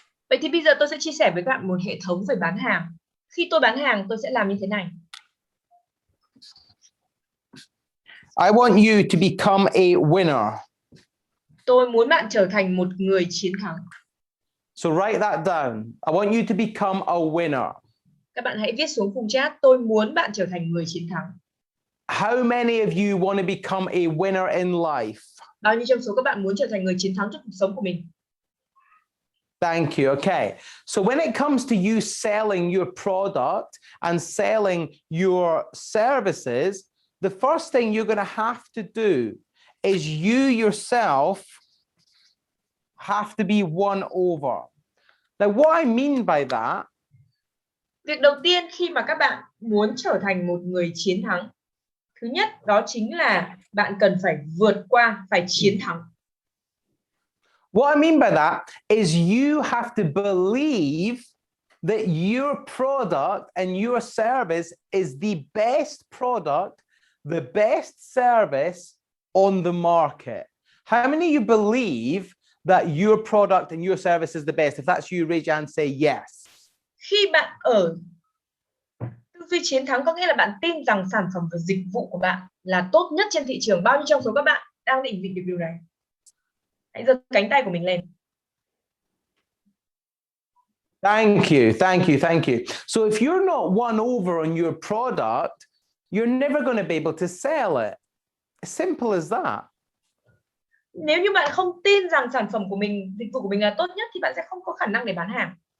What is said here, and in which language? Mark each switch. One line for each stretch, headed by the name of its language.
Vietnamese: Vậy thì bây giờ tôi sẽ chia sẻ với các bạn một hệ thống về bán hàng. Khi tôi bán hàng, tôi sẽ làm như thế này.
English: I want you to become a winner.
Vietnamese: Tôi muốn bạn trở thành một người chiến thắng.
English: So write that down. I want you to become a winner.
Vietnamese: Các bạn hãy viết xuống khung chat, tôi muốn bạn trở thành người chiến thắng.
English: How many of you want to become a winner in life?
Vietnamese: Bao nhiêu trong số các bạn muốn trở thành người chiến thắng trong cuộc sống của mình?
English: Thank you. Okay. So when it comes to you selling your product and selling your services, the first thing you're going to have to do is you yourself have to be won over. Now, what I mean by that,
Vietnamese: việc đầu tiên khi mà các bạn muốn trở thành một người chiến thắng, thứ nhất đó chính là bạn cần phải vượt qua, phải chiến thắng.
English: what I mean by that is you have to believe that your product and your service is the best product, the best service on the market. How many of you believe that your product and your service is the best? If that's you, raise your hand and say yes.
Vietnamese: Khi bạn ở tư duy chiến thắng có nghĩa là bạn tin rằng sản phẩm và dịch vụ của bạn là tốt nhất trên thị trường. Bao nhiêu trong số các bạn đang định vị được điều này? Hãy giơ cánh tay của mình lên.
English: Thank you, thank you, thank you. So if you're not won over on your product, you're never going to be able to sell it. As simple as that.
Vietnamese: Nếu như bạn không tin rằng sản phẩm của mình, dịch vụ của mình là tốt nhất thì bạn sẽ không có khả năng để bán hàng.